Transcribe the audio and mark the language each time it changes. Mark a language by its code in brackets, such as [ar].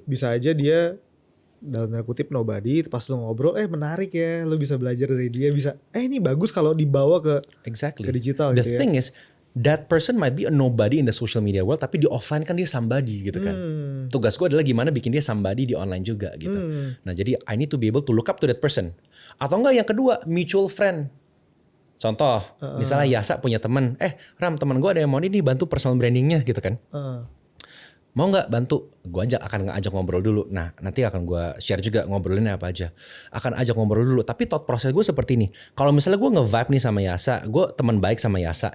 [id] Jadi, bisa aja dia dalam tanda kutip nobody, pas lu ngobrol menarik ya, lu bisa belajar dari dia, bisa ini bagus kalau dibawa ke digital. [en] The [id] gitu [en] thing is that person might be a nobody in the social media world, [id] tapi di offline kan dia somebody gitu kan. Tugas gue adalah gimana bikin dia somebody di online juga gitu. Nah jadi [en] I need to be able to look up to that person. [id] Atau enggak yang kedua, mutual friend. Contoh, misalnya Yasa punya teman, Ram teman gue ada yang mau ini bantu personal brandingnya gitu kan. Mau nggak bantu? Gue akan ngajak ngobrol dulu. Nah nanti akan gue share juga ngobrolinnya apa aja. Akan ajak ngobrol dulu. Tapi thought proses gue seperti ini. Kalau misalnya gue nge-vibe nih sama Yasa, gue teman baik sama Yasa.